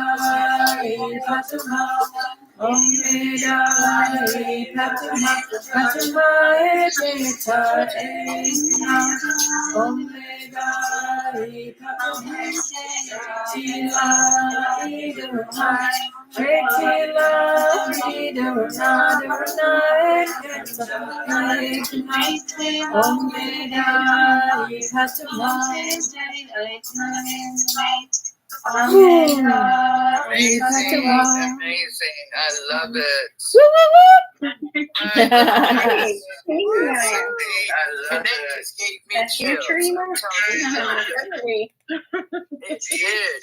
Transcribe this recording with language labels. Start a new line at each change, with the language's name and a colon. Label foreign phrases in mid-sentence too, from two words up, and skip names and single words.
English: Ipatuma Omega Ipatuma Patuma Ekita Ekama Omega Ipatuma Tila Idurna Tretila Idurna Durna Ekanta Ekama Omega Ipatuma Amazing. I love it. Hey, And that just gave me chills. I'm telling you. It did.